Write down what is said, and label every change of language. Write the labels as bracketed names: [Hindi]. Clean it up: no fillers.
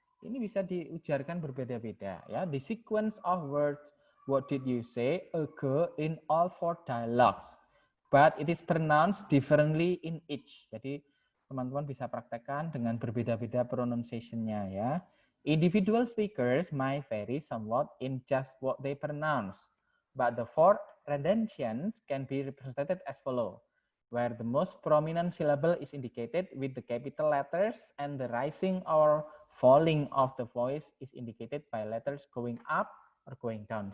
[Indonesian] Ini bisa diujarkan berbeda-beda ya. [English] The sequence of words, what did you say, occur in all four dialogues, but it is pronounced differently in each. [Indonesian] Jadi teman-teman bisa praktekkan dengan berbeda-beda pronunciation-nya ya. [English] Individual speakers might vary somewhat in just what they pronounce, but the four renditions can be represented as follows, where the most prominent syllable is indicated with the capital letters and the rising or falling of the voice is indicated by letters going up or going down.